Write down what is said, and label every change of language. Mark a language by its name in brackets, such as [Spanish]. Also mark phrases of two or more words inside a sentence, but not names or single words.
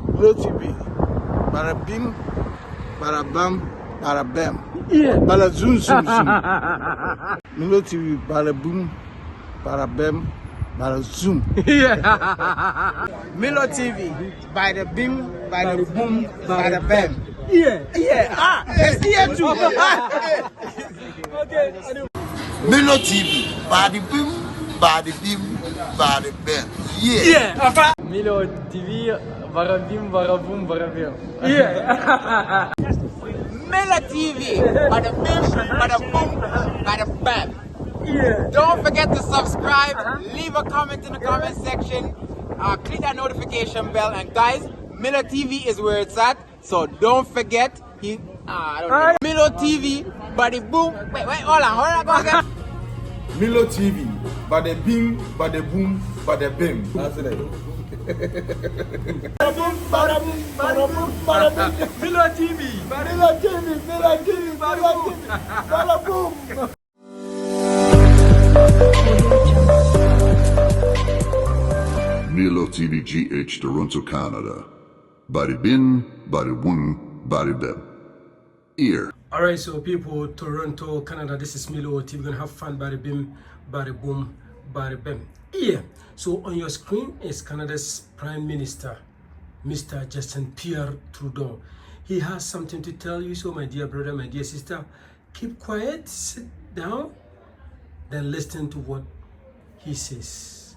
[English] Milo TV. Bada bim, bada bam, bada bam. Yeah. Bada zoom, zoom, zoom. Milo TV, bada boom, bada bam, bada zoom. Yeah. Milo TV, bada bim, bada boom, bada bam. Yeah. Yeah, it's here too. Okay. Milo TV, body bim, body bim, body bam. Yeah. Yeah. Milo TV, varabim, varabum, varabim. Yeah. Miller TV, bada bim, bada boom, bada bam. Yeah. Don't forget to subscribe, leave a comment in the comment section, click that notification bell, and guys, Miller TV is where it's at, so don't forget. Miller TV, bada boom. Wait, hold on, go again. Milo TV, bada bing, bada boom, bada bim. That's it. Milo TV. Milo TV GH Toronto, Canada. Body bin, body boom, body bim. Ear. Alright, so people, Toronto, Canada, this is Milo TV. We're gonna have fun, bada bim, bada boom, bada bam. Yeah. So on your screen is Canada's Prime Minister, Mr. Justin Pierre Trudeau. He has something to tell you, so my dear brother, my dear sister, keep quiet, sit down, then listen to what he says.